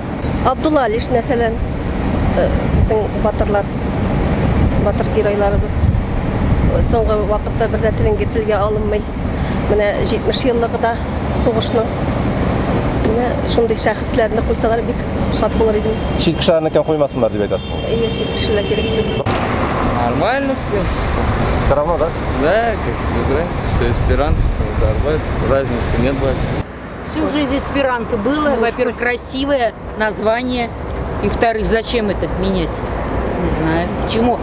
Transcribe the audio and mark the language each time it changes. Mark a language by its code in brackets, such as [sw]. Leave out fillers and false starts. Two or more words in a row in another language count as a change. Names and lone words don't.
[tt] Абдулла Алиш, мәсәлән, безнең батыр геройларыбыз соңгы вакытта бер дә телгә алынмый. Менә 70 еллыгыда сугышның менә шундый шәхесләрне куйсалар бик шат булыр идем. Чит кешеләрнекен куймасыннар дип әйтәсез. Чит кешеләр кирәк түгел. [ru] Нормально, в принципе. Все равно, да? Да, как без разницы, что эсперанто, что Назарбаев, разницы нет вообще. Всю жизнь эсперанто было, во-первых, красивое название, и во-вторых, зачем это менять? Не знаю. Почему?